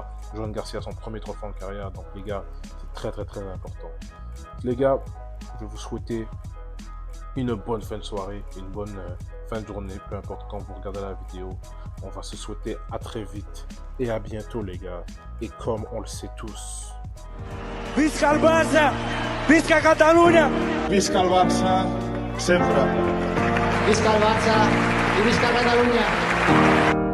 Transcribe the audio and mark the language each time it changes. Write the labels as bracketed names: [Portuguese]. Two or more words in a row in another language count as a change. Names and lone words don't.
[French] Johan Garcia, son premier trophée en carrière. Donc les gars, c'est très très très important. Les gars, je vais vous souhaiter une bonne fin de soirée, une bonne fin de journée, peu importe quand vous regardez la vidéo. On va se souhaiter à très vite et à bientôt, les gars. Et comme on le sait tous, [Catalan] Visca el Barça! Visca Catalunya! Visca el Barça, sempre. Visca el Barça i visca Catalunya!